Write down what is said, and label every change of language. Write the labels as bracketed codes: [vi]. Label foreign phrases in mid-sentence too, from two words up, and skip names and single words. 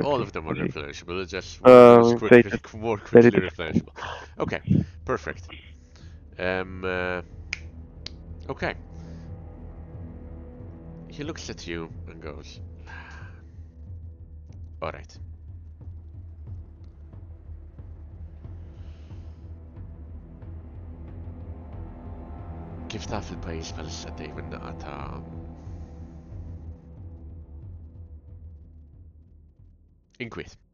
[en] all of them are Okay. replenishable, it's just one is fate. more Very quickly different. replenishable. Okay, perfect. Okay. He looks at you and goes, alright. [mt] Kif taf il-pajis bħalissa dejjem naqa ta' inkwiet.